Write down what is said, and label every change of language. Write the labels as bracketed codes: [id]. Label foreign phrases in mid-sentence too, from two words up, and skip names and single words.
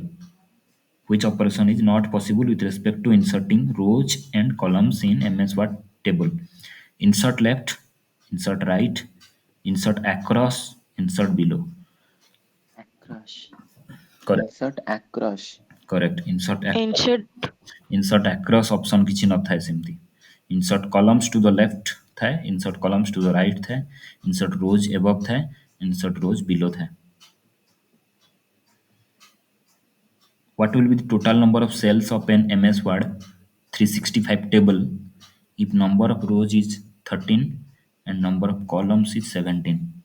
[en] Which operation is not possible with respect to inserting rows and columns in MS Word table? Insert left, insert right, insert across, insert below. Across. Correct. Insert across. Correct. Insert. Insert across option [or] କିଛି ନଥାଏ ସେମିତି. [en] Insert columns to the left ଥାଏ, insert columns to the right ଥାଏ, insert rows above ଥାଏ, insert rows below ଥାଏ. What will be the total number of cells of an MS Word 365 table if number of rows is 13 and number of columns is 17?